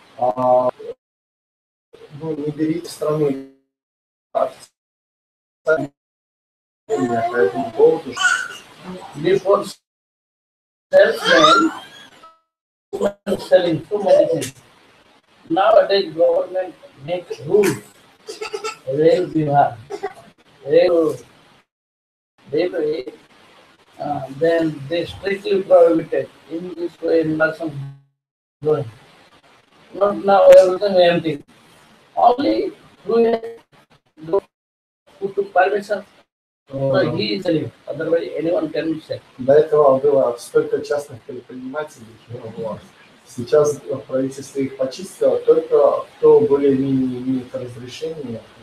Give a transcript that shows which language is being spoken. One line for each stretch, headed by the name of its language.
Russian: То не берите страну по этому поводу.
English: before self-made, selling too many things. Nowadays, government makes rules. Rail Bihar, rail, then they strictly prohibited. In this way, nothing going. Not now, everything empty. Only who took permission. So he is selling. Otherwise, anyone can sell.
Russian: До этого было столько частных предпринимателей, было. Сейчас правительство их почистило, только кто более-менее имеет разрешение.